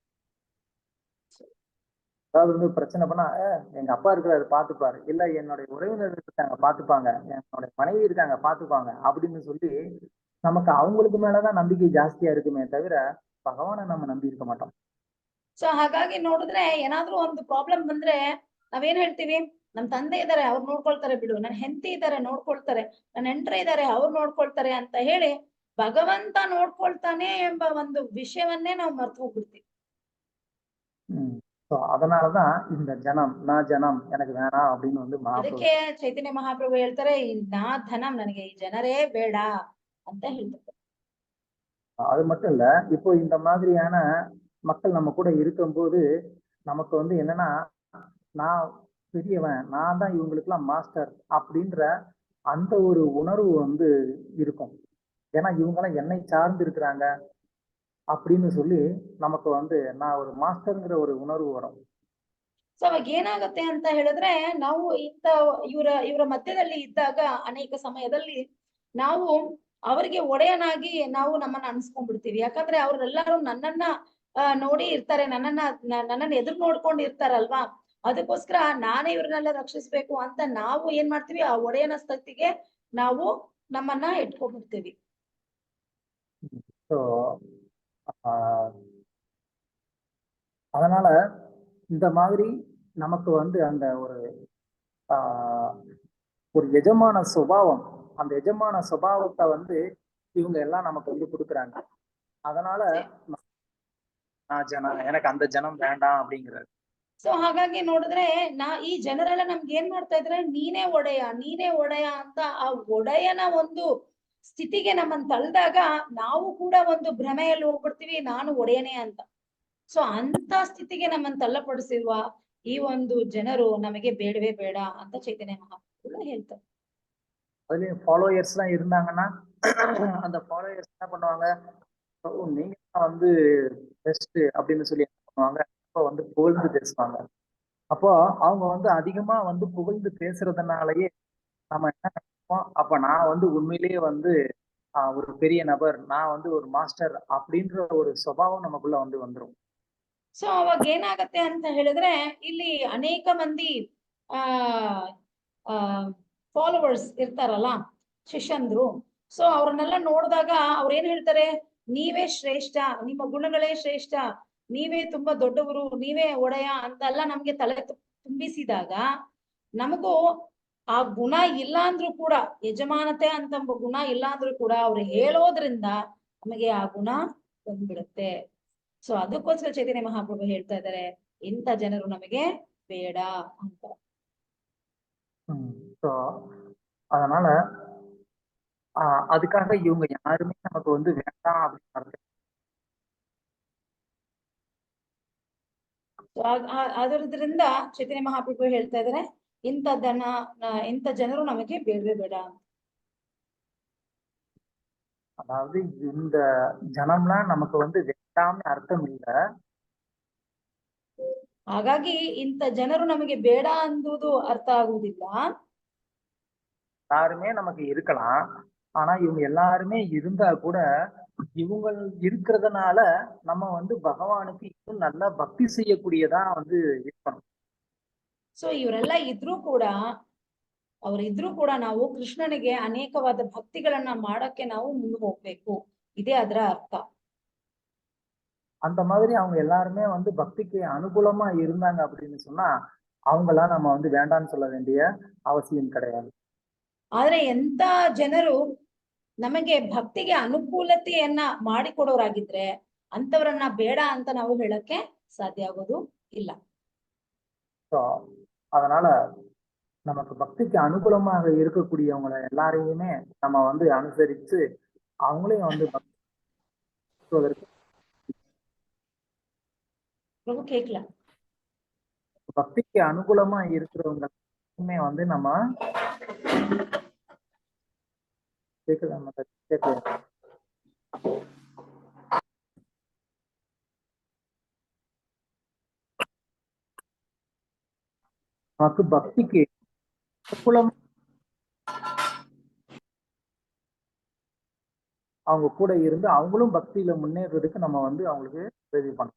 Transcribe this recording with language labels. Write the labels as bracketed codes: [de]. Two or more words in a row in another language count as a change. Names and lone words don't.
[ta] அதாவது வந்து பிரச்சனை பண்ணா, எங்க அப்பா இருக்கிறாரு பாத்துப்பாரு, இல்ல என்னுடைய உறவினர்கள் இருக்காங்க பாத்துப்பாங்க, என்னுடைய மனைவி இருக்காங்க பாத்துப்பாங்க அப்படின்னு சொல்லி நமக்கு அவங்களுக்கு மேலதான் நம்பிக்கை ஜாஸ்தியா இருக்குமே தவிர பகவானை நம்ம நம்பி இருக்க மாட்டோம். [kn] ಸೊ ಹಾಗಾಗಿ ನೋಡಿದ್ರೆ ಏನಾದ್ರೂ ಒಂದು ಪ್ರಾಬ್ಲಮ್ ಬಂದ್ರೆ ನಾವೇನ್ ಹೇಳ್ತೀವಿ? ನಮ್ ತಂದೆ ಇದಾರೆ, ಅವ್ರು ನೋಡ್ಕೊಳ್ತಾರೆ ಬಿಡು, ನನ್ ಹೆಂಡತಿ ಇದಾರೆ ನೋಡ್ಕೊಳ್ತಾರೆ, ನನ್ನ ನೆಂಟ್ರೆ ಇದಾರೆ ಅವ್ರು ನೋಡ್ಕೊಳ್ತಾರೆ ಅಂತ ಹೇಳಿ ಭಗವಂತ ನೋಡ್ಕೊಳ್ತಾನೆ ಎಂಬ ಒಂದು ವಿಷಯವನ್ನೇ ನಾವು ಮರ್ತು ಹೋಗ್ಬಿಡ್ತೀವಿ. [ta] அதனாலதான் இந்த ஜனம் நான் ஜனம் எனக்கு வேணாம் அப்படின்னு வந்து [kn] ಅದಕ್ಕೆ ಚೈತನ್ಯ ಮಹಾಪ್ರಭು ಹೇಳ್ತಾರೆ, [sa] ನಾ ಧನಂ, [kn] ನನಗೆ ಈ ಜನರೇ ಬೇಡ ಅಂತ ಹೇಳ್ತಾರೆ. [ta] அது மட்டும் இல்ல, இப்போ இந்த மாதிரியான மக்கள் நம்ம கூட இருக்கும்போது நமக்கு வந்து என்னன்னா, நான் பெரியவன், நான் தான் இவங்களுக்கு எல்லாம் மாஸ்டர் அப்படின்ற அந்த ஒரு உணர்வு வந்து இருக்கும். ஏன்னா இவங்க எல்லாம் என்னை சார்ந்து இருக்கிறாங்க அப்படின்னு சொல்லி நமக்கு வந்து நான் ஒரு ಮಾಸ್ಟರ್ங்கிற ஒரு ಉಣರ್ವು வரும். [kn] ಸೊ ಅವಾಗ ಏನಾಗುತ್ತೆ ಅಂತ ಹೇಳಿದ್ರೆ, ನಾವು ಇವರ ಮಧ್ಯದಲ್ಲಿ ಇದ್ದಾಗ ಅನೇಕ ಸಮಯದಲ್ಲಿ ನಾವು ಅವರಿಗೆ ಒಡೆಯನಾಗಿ ನಾವು ನಮ್ಮನ್ನ ಅನ್ಸ್ಕೊಂಡ್ಬಿಡ್ತೀವಿ. ಯಾಕಂದ್ರೆ ಅವ್ರೆಲ್ಲರೂ ನನ್ನನ್ನ ನೋಡಿ ಇರ್ತಾರೆ, ನನ್ನನ್ನ ಎದುರು ನೋಡ್ಕೊಂಡು ಇರ್ತಾರಲ್ವಾ, ಅದಕ್ಕೋಸ್ಕರ ನಾನೇ ಇವ್ರನ್ನೆಲ್ಲ ರಕ್ಷಿಸ್ಬೇಕು ಅಂತ ನಾವು ಏನ್ ಮಾಡ್ತೀವಿ, ಆ ಒಡೆಯನ ಸ್ಥಿತಿಗೆ ನಾವು ನಮ್ಮನ್ನ ಇಟ್ಕೊಂಡ್ಬಿಡ್ತೀವಿ. [ta] அதனால இந்த மாதிரி நமக்கு வந்து அந்த ஒரு எஜமான சுபாவம், அந்த எஜமான சுபாவத்தை வந்து இவங்க எல்லாம் நமக்கு வந்து கொடுக்குறாங்க. அதனால எனக்கு அந்த ஜனம் வேண்டாம் அப்படிங்கிறாரு. [kn] ಸೊ ಹಾಗಾಗಿ ನೋಡಿದ್ರೆ ಈ ಜನರೆಲ್ಲ ನಮ್ಗೆ ಏನ್ ಮಾಡ್ತಾ ಇದ್ರೆ, ನೀನೇ ಒಡೆಯ ಅಂತ ಆ ಒಡೆಯನ ಒಂದು ಸ್ಥಿತಿಗೆ ನಮ್ಮನ್ನ ತಳ್ಳಿದಾಗ ನಾವು ಕೂಡ ಒಂದು ಭ್ರಮೆಯಲ್ಲಿ ಹೋಗ್ಬಿಡ್ತೀವಿ, ನಾನು ಒಡೆಯನೇ ಅಂತ. ಸೊ ಅಂತ ಸ್ಥಿತಿಗೆ ನಮ್ಮನ್ನ ತಳ್ಳಪಡಿಸಿರುವ ಈ ಒಂದು ಜನರು ನಮಗೆ ಬೇಡವೇ ಬೇಡ ಅಂತ ಚೈತನ್ಯ ಮಹಾಪ್ರಭು ಹೇಳ್ತಾರೆ. [ta] அதுலயும் ஃபாலோயர்ஸ் எல்லாம் இருந்தாங்கன்னா அந்த ஃபாலோயர்ஸ் என்ன பண்ணுவாங்க, நீங்க வந்து பெஸ்ட் அப்படின்னு சொல்லி என்ன பண்ணுவாங்க, அப்ப வந்து புகழ்ந்து பேசுவாங்க. அப்போ அவங்க வந்து அதிகமா வந்து புகழ்ந்து பேசுறதுனாலயே நம்ம என்ன நினைப்போம், அப்ப நான் வந்து உண்மையிலேயே வந்து ஒரு பெரிய நபர், நான் வந்து ஒரு ಮಾಸ್ಟರ್ அப்படின்ற ஒரு ಸ್ವಭಾವ நமக்குள்ள வந்துரும். [kn] ಸೊ ಅವಾಗ ಏನಾಗತ್ತೆ ಅಂತ ಹೇಳಿದ್ರೆ ಇಲ್ಲಿ ಅನೇಕ ಮಂದಿ ಫಾಲೋವರ್ಸ್ ಇರ್ತಾರಲ್ಲ, ಶಿಷ್ಯಂದ್ರು. ಸೊ ಅವ್ರನ್ನೆಲ್ಲ ನೋಡಿದಾಗ ಅವ್ರ ಏನ್ ಹೇಳ್ತಾರೆ, ನೀವೇ ಶ್ರೇಷ್ಠ, ನಿಮ್ಮ ಗುಣಗಳೇ ಶ್ರೇಷ್ಠ, ನೀವೇ ತುಂಬಾ ದೊಡ್ಡವರು, ನೀವೇ ಒಡೆಯ ಅಂತೆಲ್ಲ ನಮ್ಗೆ ತಲೆ ತುಂಬಿಸಿದಾಗ ನಮಗೂ ಆ ಗುಣ ಇಲ್ಲ ಅಂದ್ರೂ ಕೂಡ, ಯಜಮಾನತೆ ಅಂತ ಗುಣ ಇಲ್ಲ ಅಂದ್ರೂ ಕೂಡ ಅವ್ರು ಹೇಳೋದ್ರಿಂದ ನಮಗೆ ಆ ಗುಣ ಬಂದ್ಬಿಡುತ್ತೆ. ಸೊ ಅದಕ್ಕೋಸ್ಕರ ಚೈತನ್ಯ ಮಹಾಪ್ರಭು ಹೇಳ್ತಾ ಇದ್ದಾರೆ, ಇಂಥ ಜನರು ನಮಗೆ ಬೇಡ ಅಂತ. [ta] ஸோ அதனால அதுக்காக இவங்க யாருமே நமக்கு வந்து வேண்டாம் அப்படின்னு அர்த்தம். [kn] ಅದರಿಂದ ಚೈತನ್ಯ ಮಹಾಪ್ರಭು ಹೇಳ್ತಾ ಇದ್ದಾರೆ, ಇಂಥ ಜನರು ನಮಗೆ ಬೇಡವೇ ಬೇಡ. [ta] அதாவது இந்த ஜனம்லாம் நமக்கு வந்து வேண்டாம்னு அர்த்தம் இல்ல. [kn] ಹಾಗಾಗಿ ಇಂಥ ಜನರು ನಮಗೆ ಬೇಡ ಅನ್ನುವುದು ಅರ್ಥ ಆಗುವುದಿಲ್ಲ. [ta] யாருமே நமக்கு இருக்கலாம், ஆனா இவங்க எல்லாருமே இருந்தா கூட இவங்க இருக்கிறதுனால நம்ம வந்து பகவானுக்கு இன்னும் நல்லா பக்தி செய்யக்கூடியதா வந்து இருக்கணும். [kn] ಸೊ ಇವರೆಲ್ಲ ಇದ್ರೂ ಕೂಡ, ಅವರಿದ್ರೂ ಕೂಡ ನಾವು ಕೃಷ್ಣನಿಗೆ ಅನೇಕವಾದ ಭಕ್ತಿಗಳನ್ನ ಮಾಡಕ್ಕೆ ನಾವು ಮುಂದೆ ಹೋಗ್ಬೇಕು, ಇದೇ ಅದರ ಅರ್ಥ. [ta] அந்த மாதிரி அவங்க எல்லாருமே வந்து பக்திக்கு அனுகூலமா இருந்தாங்க அப்படின்னு சொன்னா அவங்களாம் நம்ம வந்து வேண்டாம்னு சொல்ல வேண்டிய அவசியம் கிடையாது. [kn] ಆದ್ರೆ ಎಂತ ಜನರು ನಮಗೆ ಭಕ್ತಿಗೆ ಅನುಕೂಲತೆಯನ್ನ ಮಾಡಿಕೊಡೋರಾಗಿದ್ರೆ ಅಂತವರನ್ನ ಬೇಡ ಅಂತ ನಾವು ಹೇಳಕ್ಕೆ ಸಾಧ್ಯ ಆಗೋದು ಇಲ್ಲ. [ta] அதனால நமக்கு பக்திக்கு அனுகூலமாக இருக்கக்கூடியவங்களை எல்லாரையுமே நம்ம வந்து அனுசரிச்சு அவங்களையும் வந்து பிரபு கேட்கல. பக்திக்கு அனுகூலமா இருக்கிறவங்க வந்து நம்ம நமக்கு பக்திக்கு அனுகூலமா அவங்க கூட இருந்து அவங்களும் பக்தியில முன்னேறதுக்கு நம்ம வந்து அவங்களுக்கு உதவி பண்ணணும்.